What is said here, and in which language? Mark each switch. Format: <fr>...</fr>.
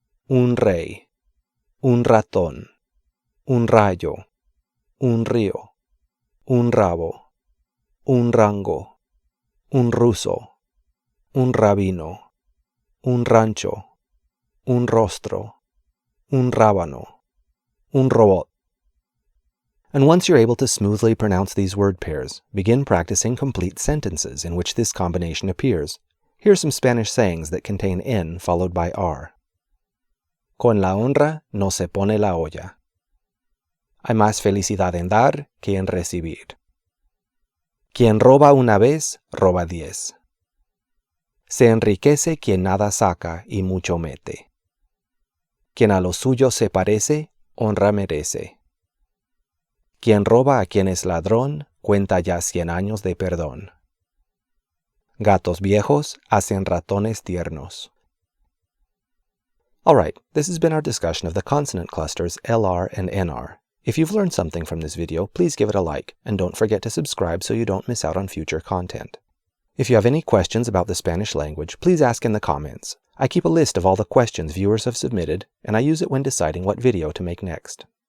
<es>Un rey, un ratón, un rayo, un río, un rabo, un rango, un ruso, un rabino, un rancho, un rostro, un rábano, un robot.</es> <en>And once you're able to smoothly pronounce these word pairs, begin practicing complete sentences in which this combination appears. Here are some Spanish sayings that contain N followed by R.</en> <es>Con la honra no se pone la olla. Hay más felicidad en dar que en recibir. Quien roba una vez, roba 10. Se enriquece quien nada saca y mucho mete. Quien a lo suyo se parece, honra merece. Quien roba a quien es ladrón, cuenta ya 100 años de perdón. Gatos viejos hacen ratones tiernos.</es> <en>Alright, this has been our discussion of the consonant clusters LR and NR. If you've learned something from this video, please give it a like, and don't forget to subscribe so you don't miss out on future content. If you have any questions about the Spanish language, please ask in the comments. I keep a list of all the questions viewers have submitted, and I use it when deciding what video to make next.</en>